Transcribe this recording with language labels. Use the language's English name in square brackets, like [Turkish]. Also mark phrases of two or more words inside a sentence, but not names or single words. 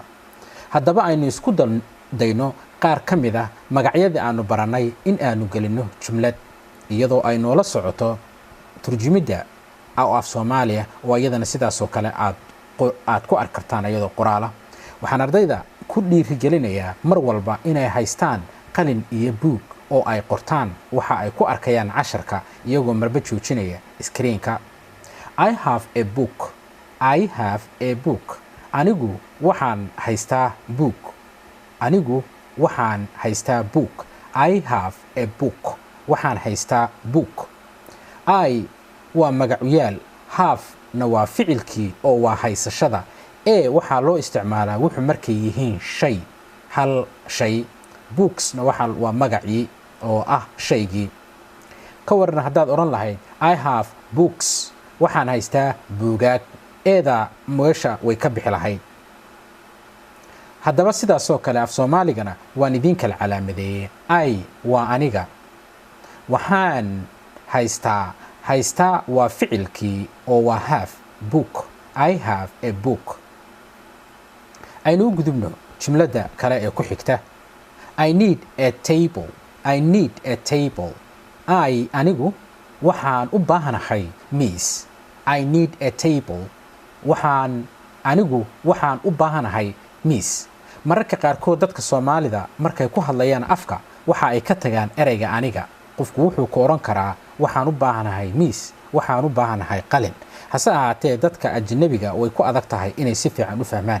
[Somali] haddaba aynu isku dayno qaar ka mid ah magacyadii aanu baranay in aanu gelino jumlad, iyadoo ay noola socoto turjumidda af Soomaaliya oo iyadana sidaas oo kale aad ku arki kartaan iyadoo qoraala. waxaan ardayda ku dhiirigelinayaa mar walba inay haystaan qalin iyo buug oo ay qortaan waxa ay ku arkayaan casharka iyagoo marba joojinaya screenka. [English] I have a book. I have a book. [Somali] anigu waxaan haystaa book. anigu waxaan haystaa book. [English] I have a book. [Somali] waxaan haystaa book. I waa magacuyaal, have na waa ficilkii oo waa haysashada. waxaa loo isticmaalaa wuxuu markay yihiin shay, hal shay. booksna waa magacii oo ah shaygii. ka waran haddaad odhan lahayd [English] I have books, [Somali] waxaan haystaa buugaag, eeda meesha way ka bixi lahayd. haddaba sidaasoo kale af Soomaaligana waan idin kala calaamadeeyey. I waa aniga, waxaan haystaa waa ficilkii oo waa have, book. [English] I have a book. [Somali] aynu u gudubno jumladda kale ee ku xigta. [English] I need a table. I need a table. [Somali] anigu waxaan u baahanahay miis. [English] I need a table. [Somali] anigu waxaan u baahanahay miis. mararka qaarkood dadka Soomaalida markay ku hadlayaan afka waxa ay ka tagaan ereyga aniga. qofku wuxuu ku oran karaa waxaan u baahanahay miis, waxaan u baahanahay qalin. hase ahaatee dadka ajnabiga way ku adag tahay inay si fiican u fahmaan.